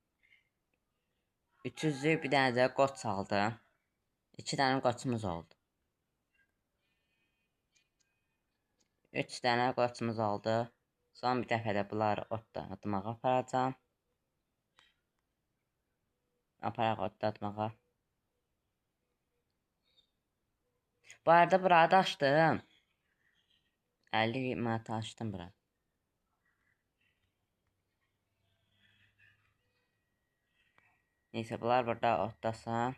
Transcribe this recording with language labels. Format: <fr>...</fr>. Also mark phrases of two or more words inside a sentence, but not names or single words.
<az>300 bir dənə də qoç aldım. 2 dənə qoçumuz oldu. 3 dənə qoçumuz oldu. Son bir dəfə də bunları otda atmağa aparacağım. Aparaq otda atmağa. Bu arada burada açtım. 50 manat açtım bura. Neyse bunlar burada otlasam.</az>